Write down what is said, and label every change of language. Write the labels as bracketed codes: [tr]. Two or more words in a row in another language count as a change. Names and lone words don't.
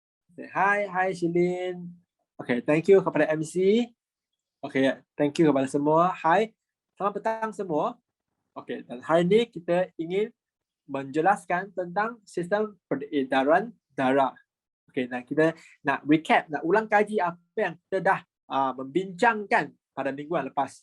[en] Say hi, hi Shilin. Okay, thank you kepada MC. Okay, thank you kepada semua. [ms] Hai, selamat petang semua. Okay, dan hari ini kita ingin menjelaskan tentang sistem peredaran darah. Okay, dan kita nak recap, nak ulang kaji apa yang kita dah membincangkan pada mingguan lepas.